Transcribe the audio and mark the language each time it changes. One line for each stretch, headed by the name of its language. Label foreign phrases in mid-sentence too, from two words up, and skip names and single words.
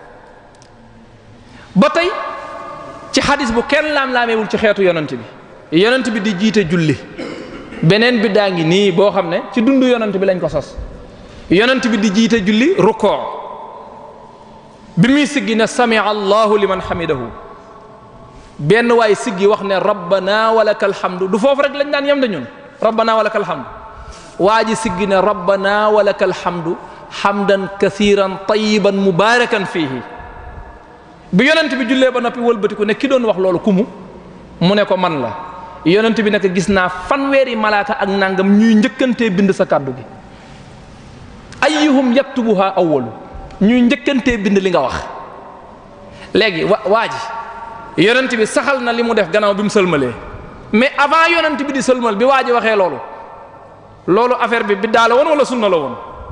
Wolof: ba tey ci xadis bu kenn laam-laameewul ci xeetu yonent bi di jiite julli beneen biddaa ngi nii boo xam ne ci dundu yonent bi lañ ko sos yonent bi di jiite julli rukkoo bi muy siggi ne
Arabic: سمع الله لمن حمده
Wolof: benn waay siggi wax ne
Arabic: ربنا ولك الحمد
Wolof: du foofu rek lañ daan yem da ñun
Arabic: ربنا ولك الحمد
Wolof: waa ji siggi ne
Arabic: ربنا ولك الحمد حمدا كثيرا طيبا مباركا فيه
Wolof: bi yonent bi jullee ba noppi wëlbatiku ne ki doon wax loolu kumu mu ne ko man la yonent bi nekk gis naa fanweeri malaaka ak nangam ñuy njëkkantee bind sa kàddu gi
Arabic: أيهم يكتبها أول
Wolof: ñuy njëkkantee bind li nga wax léegi waa ji yonent bi saxal na li mu def gannaaw bi mu sëlmalee
French: mais avant
Wolof: yonent bi di sëlmal bi waa ji waxee loolu affaire bi biddaa la woon wala sunna la woon